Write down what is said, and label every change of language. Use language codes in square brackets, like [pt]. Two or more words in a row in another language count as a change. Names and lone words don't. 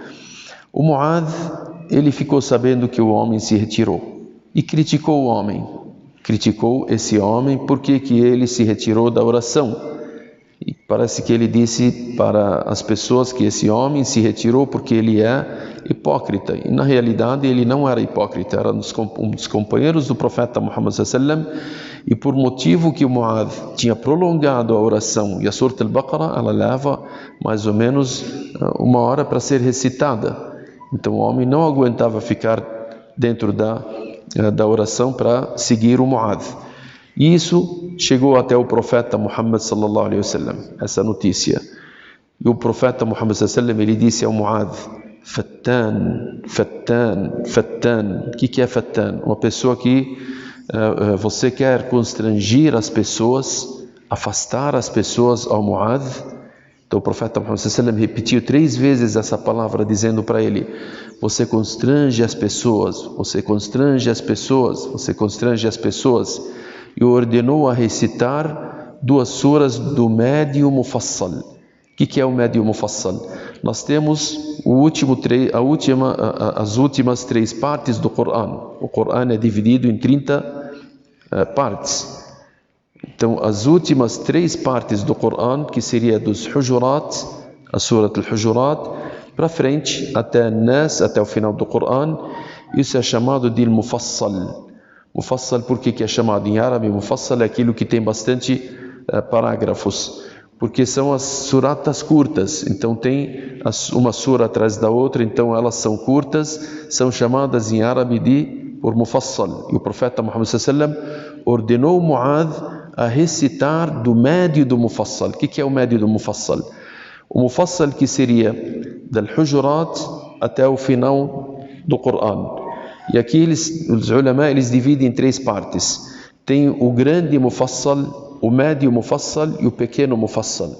[pt] O Mu'adh, ele ficou sabendo que o homem se retirou e criticou o homem. Criticou esse homem porque que ele se retirou da oração. E parece que ele disse para as pessoas que esse homem se retirou porque ele é hipócrita. E na realidade ele não era hipócrita, era um dos companheiros do profeta Muhammad [ar] صلى الله عليه وسلم. [pt] E por motivo que o Mu'adh tinha prolongado a oração, e a Surat al-Baqarah ela leva mais ou menos 1 hora para ser recitada. Então o homem não aguentava ficar dentro da oração para seguir o Mu'adh. E isso chegou até o profeta Muhammad [ar] صلى الله عليه وسلم, [pt] essa notícia. E o profeta Muhammad [ar] صلى الله عليه وسلم [pt] ele disse ao Mu'adh: [ar] فتان، فتان، فتان. [pt] O que é Fattan? Uma pessoa que você quer constranger as pessoas, afastar as pessoas ao Mu'adh. Então o profeta Muhammad [ar] صلى الله عليه وسلم [pt] repetiu 3 vezes essa palavra, dizendo para ele: você constrange as pessoas, você constrange as pessoas, você constrange as pessoas. E ordenou a recitar 2 suras do Médio Mufassal. O que é o Médio Mufassal? Nós temos as últimas 3 partes do Coran. O Coran é dividido em 30 partes. Então, as últimas 3 partes do Coran, que seria dos Hujurat, a Surat al-Hujurat, para frente, até Nas, até o final do Coran, isso é chamado de Mufassal. Mufassal, por que é chamado em árabe Mufassal? É aquilo que tem bastante parágrafos, porque são as suratas curtas, então tem uma sura atrás da outra, então elas são curtas, são chamadas em árabe por Mufassal. E o profeta Muhammad [ar] صلى الله عليه وسلم [pt] ordenou Mu'adh a recitar do médio do Mufassal. O que é o médio do Mufassal? O Mufassal que seria del Hujurat até o final do Corão. E aqui os ulama eles dividem em 3 partes. Tem o grande Mufassal, o médio Mufassal e o pequeno Mufassal.